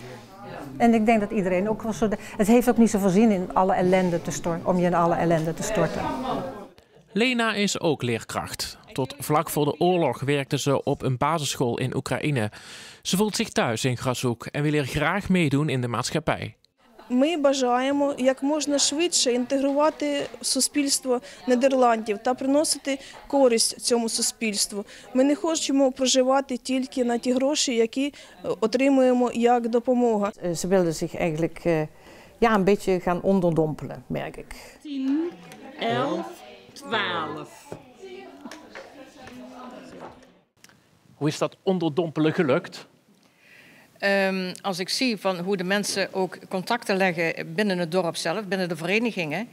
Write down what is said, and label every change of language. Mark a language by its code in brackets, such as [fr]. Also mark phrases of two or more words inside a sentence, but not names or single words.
[nl] En ik denk dat iedereen ook wel zo... Het heeft ook niet zoveel zin in alle ellende om je in alle ellende te storten. Lena is ook leerkracht. Tot vlak voor de oorlog werkte ze op een basisschool in Oekraïne. Ze voelt zich thuis in Grashoek en wil er graag meedoen in de maatschappij. [uk] Ми бажаємо як можна швидше інтегрувати суспільство Нідерландів та приносити користь цьому суспільству. Ми не хочемо проживати тільки на ті гроші, які отримуємо як допомога. [nl] Ze wilden zich eigenlijk een beetje gaan onderdompelen, merk ik. 10, 11, 12. Hoe is dat onderdompelen gelukt? Als ik zie van hoe de mensen ook contacten leggen binnen het dorp zelf, binnen de verenigingen.